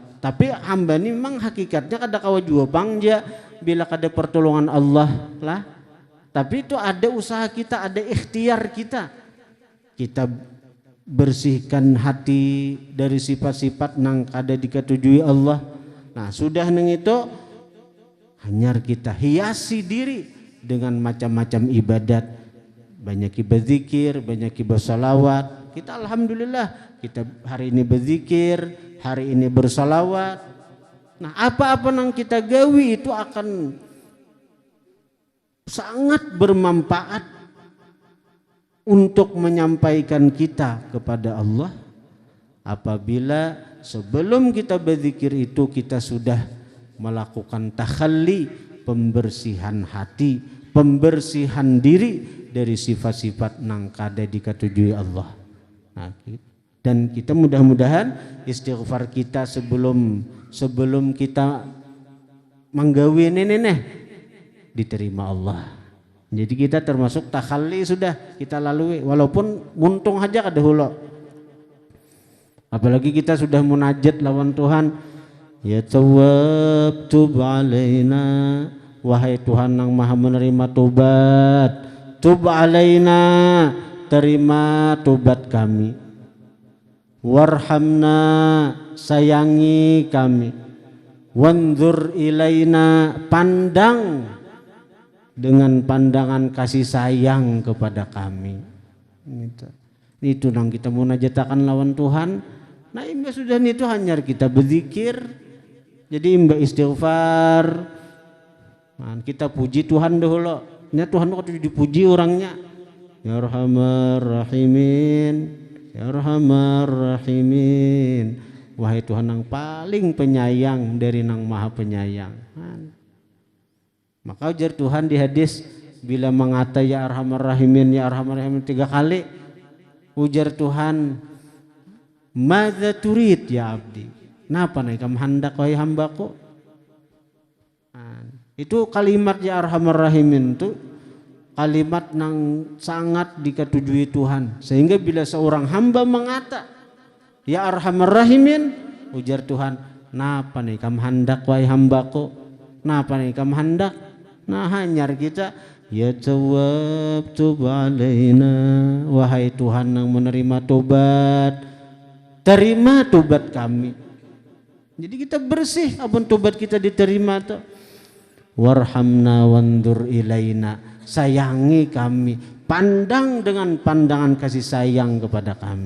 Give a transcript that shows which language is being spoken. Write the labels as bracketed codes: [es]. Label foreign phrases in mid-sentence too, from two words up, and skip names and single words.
[bjn] Tapi hamba ini memang hakikatnya kada kawa jua bangja bila kada pertolongan Allah lah. [id] Tapi itu ada usaha kita, ada ikhtiar kita. Kita bersihkan hati dari sifat-sifat [bjn] nang kada dikatujui [id] Allah. [bjn] Nah sudah nang itu hanyar kita hiasi diri dengan macam-macam ibadat. [id] Banyak berzikir, banyak bersalawat. Kita alhamdulillah kita hari ini berzikir, hari ini bersalawat. Nah apa-apa yang kita gawi itu akan sangat bermanfaat untuk menyampaikan kita kepada Allah apabila sebelum kita berzikir itu kita sudah melakukan takhalli, pembersihan hati, pembersihan diri dari sifat-sifat [bjn] nang kada dikatujui [id] Allah. Nah, dan kita mudah-mudahan istighfar kita sebelum kita menggawi ini diterima Allah. [bjn] Jadi kita termasuk takhalli sudah kita lalui walaupun muntung aja kada hulu. Apalagi kita sudah munajat lawan Tuhan, [ar] يا تواب تب علينا, [id] wahai Tuhan yang Maha menerima tobat, [ar] تب علينا, [id] terima tobat kami. [ar] وارحمنا, [id] sayangi kami. [ar] وانظر إلينا, [id] pandang dengan pandangan kasih sayang kepada kami. [bjn] Itu nang kita munajatakan lawan Tuhan. Nah imba sudah itu hanya kita berzikir. Jadi imba istighfar. [id] Nah, kita puji Tuhan dahulu. Nya Tuhan waktu dipuji orangnya. [ar] يا أرحم الراحمين، يا أرحم الراحمين. [id] Wahai Tuhan yang paling penyayang dari nang maha penyayang. [bjn] Maka ujar Tuhan di hadis, bila mengata [ar] يا أرحم الراحمين، يا أرحم الراحمين [bjn] 3 kali, ujar Tuhan, [ar] ماذا تريد يا عبدي, [bjn] napa nih kamu hendak wahai hambaku. [id] Itu kalimat [ar] يا أرحم الراحمين [id] itu kalimat yang sangat diketujui Tuhan, sehingga bila seorang hamba mengata [ar] يا أرحم الراحمين, [bjn] ujar Tuhan, napa nih kamu hendak wahai hambaku, napa nih kamu hendak. Nah hanyar kita, [ar] يا تواب تب علينا, [id] wahai Tuhan yang menerima tobat, terima tobat kami. [bjn] Jadi kita bersih apun tobat kita diterima tuh. [ar] وارحمنا وانظر إلينا, [id] sayangi kami, pandang dengan pandangan kasih sayang kepada kami.